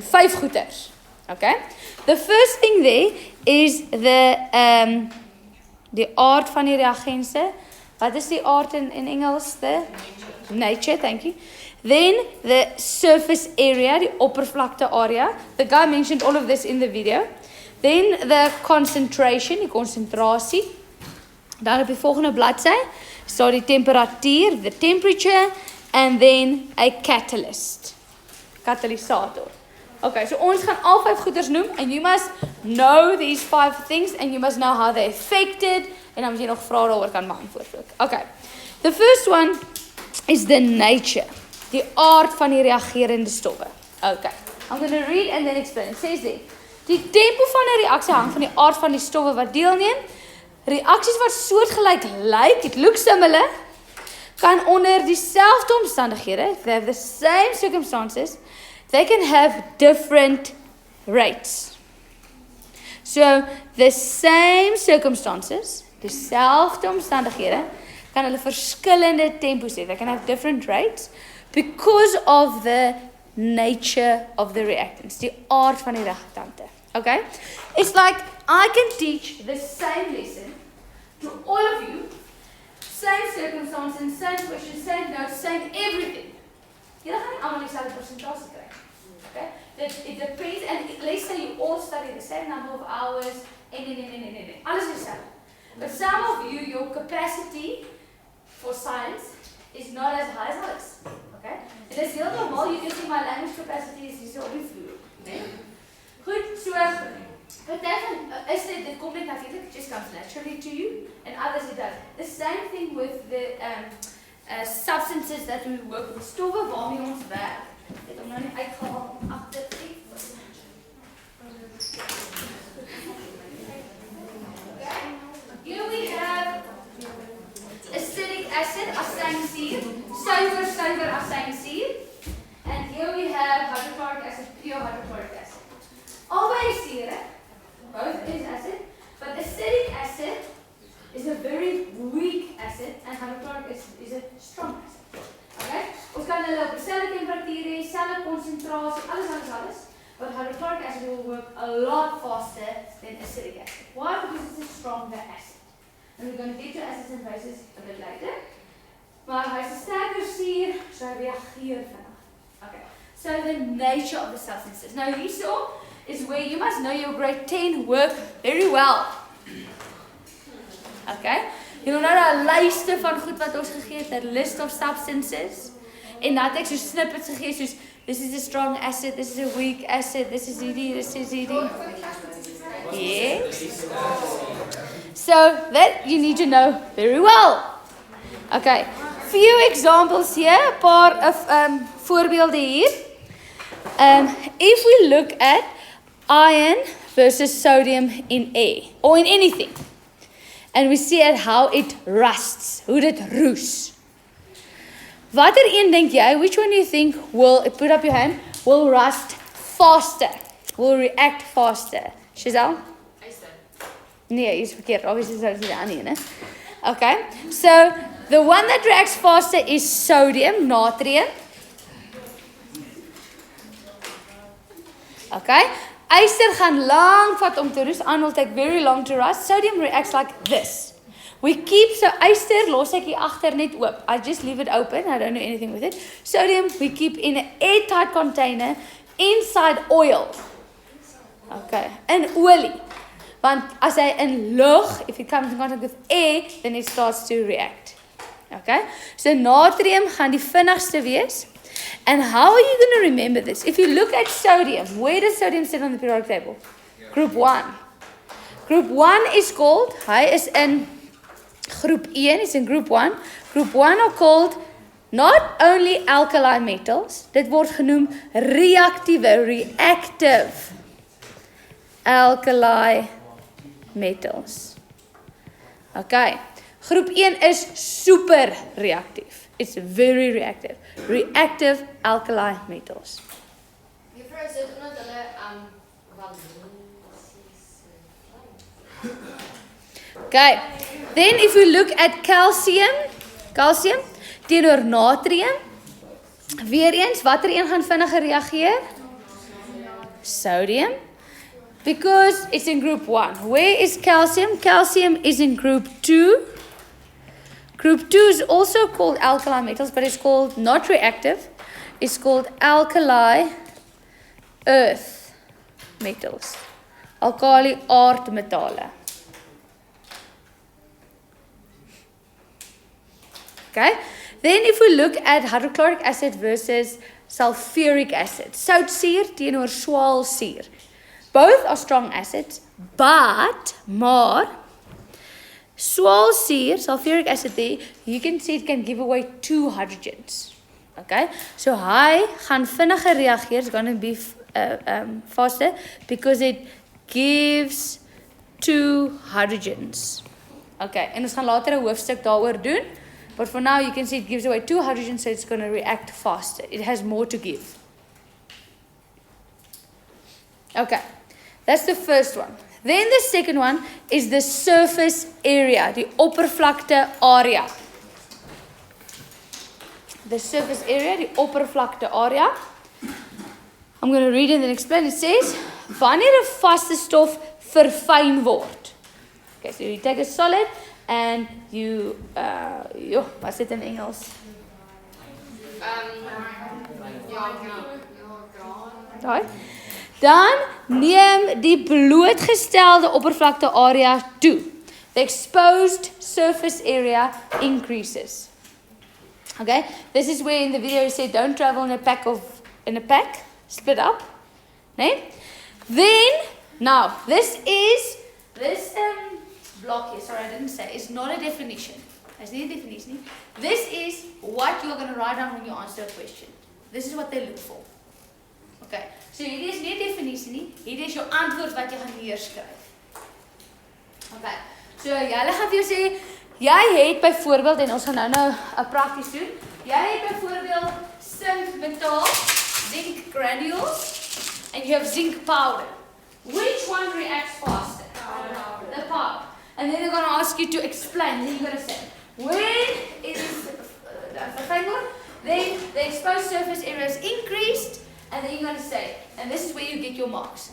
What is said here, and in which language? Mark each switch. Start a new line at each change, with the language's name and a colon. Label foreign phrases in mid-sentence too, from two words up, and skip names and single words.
English: 5 goeters. Okay? The first thing there is the
Afrikaans: aard van die reagense. Wat is die aard in Engels?
English: The nature, thank you. Then the surface area,
Afrikaans: die oppervlakte area.
English: The guy mentioned all of this in the video. Then the concentration,
Afrikaans: die konsentrasie. Dan op die volgende bladsy staan die temperatuur,
English: the temperature, and then a catalyst.
Afrikaans: Katalysator. Okay, so ons gaan al 5 goeders noem
English: and you must know these 5 things and you must know how they affected
Afrikaans: en dan moet jy nog vrae daaroor kan beantwoord ook.
English: Okay. The first one is the nature,
Afrikaans: die aard van die reagerende stowwe.
English: Okay. I'm going to read and then explain. It says there,
Afrikaans: die tempo van 'n reaksie hang van die aard van die stowwe wat deelneem. Reaksies wat soortgelyk lyk,
English: it looks similar,
Afrikaans: kan onder dieselfde omstandighede,
English: if they have the same circumstances, they can have different rates. So, the same circumstances,
Afrikaans: dieselfde omstandighede, kan hulle verskillende tempos hê.
English: They can have different rates because of the nature of the reactants,
Afrikaans: die aard van die reaktante.
English: Okay? It's like I can teach the same lesson to all of you, same circumstances, same questions, same notes, same everything.
Afrikaans: Julle gaan nie almal dieselfde persentasie kry.
English: Okay? It depends, and let's say you all study the same number of hours,
Afrikaans: en. Alles is dieselfde.
English: But some of you, your capacity for science is not as high as others. Okay? It is
Afrikaans: heel normaal,
English: you can see my language capacity is
Afrikaans: hier so op die vloer. Nee? Goed, so dit kom net natuurlik,
English: it just comes naturally to you, and others it does. The same thing with the substances that we work with,
Afrikaans: stowwe waarmee ons werk. Dit om nou nie uitgehaal agter die.
English: Here we have acidic acid,
Afrikaans: asynsuur, suiwer, asynsuur,
English: and here we have hydrochloric acid, pure hydrochloric acid.
Afrikaans: Albei is sure,
English: both is acid, but acidic acid is a very weak acid and hydrochloric acid is a strong acid.
Afrikaans: Okay? Ons kan hulle op dieselfde temperatuur hê, dieselfde konsentrasie, alles,
English: but hydrochloric acid will work a lot faster than acidic acid. Why? Because it's a stronger acid. And we're going to get to acids and bases a bit later.
Afrikaans: Maar hy is 'n sterker suur, so hy reageer vinnig.
English: Okay. So the nature of the substances. Now hierso is where you must know your grade 10 work very well. Okay?
Afrikaans: Jy moet nou 'n lyste van goed wat ons gegee het, 'n
English: list of substances.
Afrikaans: En dan het ek so snippets gegee soos this is a strong acid, this is a weak acid, this is ED, this is ED.
English: Yes. So that you need to know very well. Okay. Few examples here,
Afrikaans: 'n paar voorbeelde hier.
English: If we look at iron versus sodium in air or in anything, and we see at how it rusts,
Afrikaans: hoe dit roes. Watter een dink jy,
English: which one do you think will, put up your hand, will rust faster, will react faster?
Afrikaans: Shazal? Nee, is verkeerd. Obviously, is die ander een.
English: Okay. So, the one that reacts faster is sodium,
Afrikaans: natrium.
English: Okay.
Afrikaans: Yster gaan lank vat om te roes.
English: Iron will take very long to rust. Sodium reacts like this. We keep,
Afrikaans: so yster los ek hier agter net oop.
English: I just leave it open. I don't do anything with it. Sodium we keep in an airtight container inside oil.
Afrikaans: Okay. In olie. Want as hy in lug,
English: if it comes in contact with air, then it starts to react. Okay?
Afrikaans: So natrium gaan die vinnigste wees.
English: And how are you going to remember this? If you look at sodium, where does sodium sit on the periodic table? Group 1. Group 1 is called,
Afrikaans: hy is
English: in Group 1 is in group 1. Group 1 are called not only alkali metals,
Afrikaans: dit word genoem
English: reactive alkali metals. Okay.
Afrikaans: Groep 1 is super reactief.
English: It's very reactive. Reactive alkali metals.
Afrikaans: Juffrou, is dit omdat hulle
English: Okay. Then if we look at calcium
Afrikaans: teenoor natrium, weer eens, watter een gaan vinniger reageer?
English: Sodium. Because it's in group 1. Where is calcium? Calcium is in group 2. Group 2 is also called alkali metals, but it's called not reactive. It's called alkali earth metals.
Afrikaans: Alkali aardmetale. Okay?
English: Then if we look at hydrochloric acid versus sulfuric acid.
Afrikaans: Soutsuur teenoor swaalsuur.
English: Both are strong acids,
Afrikaans: maar swaalsuur,
English: sulfuric acid there, you can see it can give away 2 hydrogens.
Afrikaans: Okay? So hy gaan vinniger reageer,
English: it's going to be faster because it gives 2 hydrogens.
Afrikaans: Okay, en ons gaan later 'n hoofstuk daaroor doen.
English: But for now you can see it gives away 2 hydrogens, so it's going to react faster. It has more to give. Okay, that's the first one. Then the second one is the surface area,
Afrikaans: die oppervlakte area.
English: The surface area,
Afrikaans: die oppervlakte area.
English: I'm going to read it and then explain. It says,
Afrikaans: wanneer 'n vaste stof verfyn word.
English: Okay, so you take a solid and you,
Afrikaans: wat is dit in Engels? Daai. Dan neem die blootgestelde oppervlakte area toe.
English: The exposed surface area increases. Okay, this is where in the video you said don't travel in a pack, split up.
Afrikaans: Nee?
English: Then, now, this block here, sorry I didn't say, it's not a definition. It's not a definition. This is what you're going to write down when you answer a question. This is what they look for.
Afrikaans: Okay, so hierdie is nie 'n definisie nie, hierdie is jou antwoord wat jy gaan neerskryf. Okay, so julle gaan vir jou sê, jy het byvoorbeeld, en ons gaan nou 'n prakties doen, jy het byvoorbeeld zinc metaal,
English: zinc granules, and you have zinc powder. Which one reacts faster? The powder. And then they're going to ask you to explain, then you're going to say, when it is then the exposed surface area is increased, and then you're going to say, and this is where you get your marks.